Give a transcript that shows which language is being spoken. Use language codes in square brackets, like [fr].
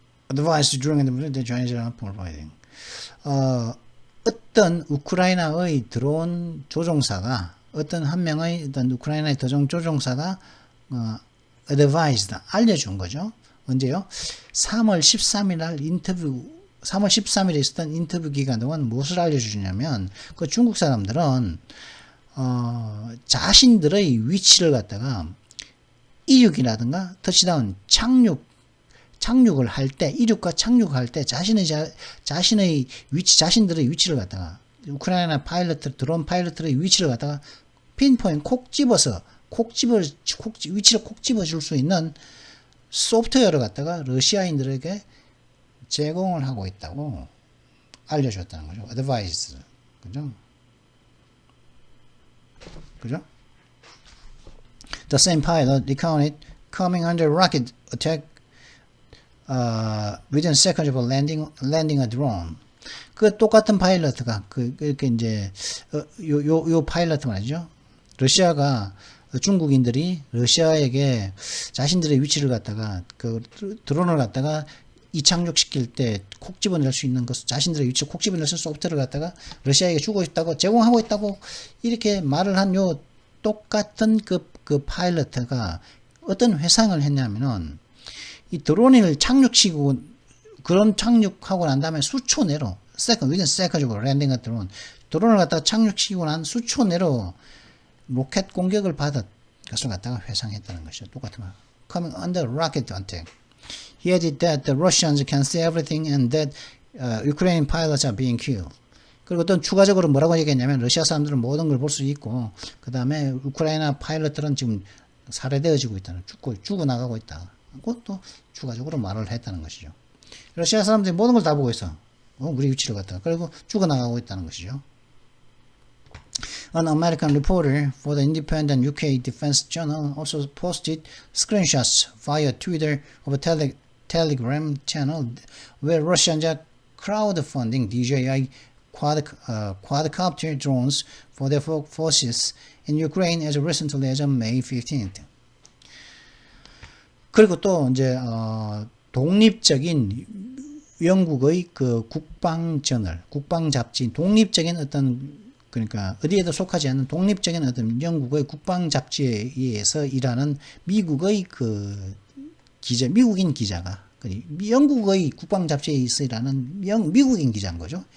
[en] Advised during the Chinese are providing. [ko] 어떤 우크라이나의 드론 조종사가 어떤 한 명의 어떤 우크라이나의 드론 조종사가 advised 알려준 거죠. 언제요? 3월 13일 날 3월 13일에 있었던 인터뷰 기간 동안 무엇을 알려주냐면 그 중국 사람들은 자신들의 위치를 갖다가 이륙이라든가 터치다운 착륙을 할 때, 이륙과 착륙할 때 자신의 위치, 자신들의 위치를 갖다가 우크라이나 드론 파일럿들의 위치를 갖다가 핀포인트 위치를 콕 집어줄 수 있는 소프트웨어를 갖다가 러시아인들에게 제공을 하고 있다고 알려줬다는 거죠. advice. 그죠? 그죠? [en] The same pilot recounted coming under rocket attack within seconds of landing a drone. [ko] 그 똑같은 파일럿가 그렇게 이제 요 파일럿 말이죠. 러시아가 중국인들이 러시아에게 자신들의 위치를 갖다가 그 드론을 갖다가 이착륙시킬 때 콕 집어낼 수 있는 것, 자신들의 위치를 콕 집어낼 수 있는 소프트웨어를 갖다가 러시아에게 주고 있다고 제공하고 있다고 이렇게 말을 한 요 똑같은 그 파일럿가 어떤 회상을 했냐면은 이 드론을 착륙시키고 그런 착륙하고 난 다음에 수초 내로 [en] within seconds of landing a drone [ko] 드론을 갖다가 착륙시키고 난 수초 내로 로켓 공격을 받은 것을 갖다가 회상했다는 것이죠. 똑같은 말. [en] Coming under rocket attack. He added that the Russians can see everything and that Ukrainian pilots are being killed. [ko] 그리고 또 추가적으로 뭐라고 얘기했냐면 러시아 사람들은 모든 걸 볼 수 있고 그 다음에 우크라이나 파일럿들은 지금 살해되어지고 있다는 죽어나가고 있다. 그것도 추가적으로 말을 했다는 것이죠. 러시아 사람들이 모든 걸 다 보고 있어. 우리 위치를 갖다가. 그리고 죽어나가고 있다는 것이죠. [en] An American reporter for the independent UK Defense Journal also posted screenshots via Twitter of a Telegram channel where Russians are crowdfunding DJI quadcopter drones for their forces in Ukraine as recently as May 15th. [ko] 그리고 또 이제 독립적인 영국의 그 국방 잡지, 독립적인 어떤 그러니까 어디에도 속하지 않는 독립적인 어떤 영국의 국방 잡지에 의해서 일하는 미국의 그 기자, 미국인 기자가 영국의 국방 잡지에서 일하는 미국인 기자인 거죠.